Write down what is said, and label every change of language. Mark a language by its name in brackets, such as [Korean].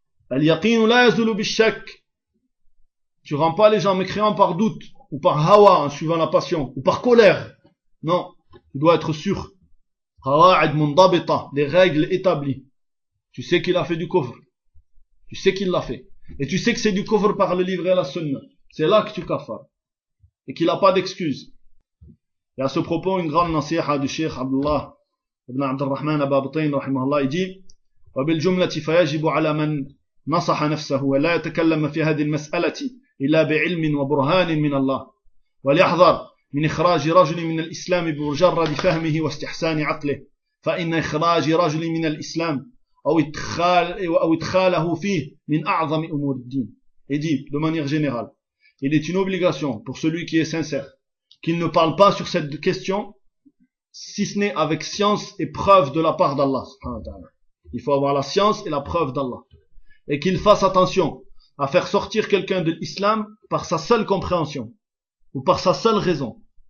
[Arabic] Al-yaqinu la yazulu bishak. [French] Tu rends pas les gens mécréants par doute, ou par hawa, en suivant la passion, ou par colère. Non. Tu dois être sûr. [Arabic] Qawa'id mundabita. [French] Les règles établies. Tu sais qu'il a fait du kufr. Tu sais qu'il l'a fait. Et tu sais que c'est du kufr par le livre et la sunna. C'est là que tu kaffar. Et qu'il a pas d'excuse. Et à ce propos, une grande nasiha du Cheikh Abdullah ibn Abdurrahman Ababtain, rahimahullah, il dit: [Arabic] وبالجملة فيجب على من نصح نفسه ولا يتكلم في هذه المسألة إلا بعلم وبرهان من الله وليحذر من إخراج رجل من الإسلام بمجرد فهمه واستحسان عقله فإن إخراج رجل من الإسلام أو إدخاله فيه من أعظم أمور الدين. [French] Et dit, de manière générale, il est une obligation pour celui qui est sincère qu'il ne parle pas sur cette question si ce n'est avec science et preuve de la part d'Allah subhanahu wa ta'ala. Il faut avoir la science et la preuve d'Allah. Et qu'il fasse attention à faire sortir quelqu'un de l'islam par sa seule compréhension ou par sa seule raison.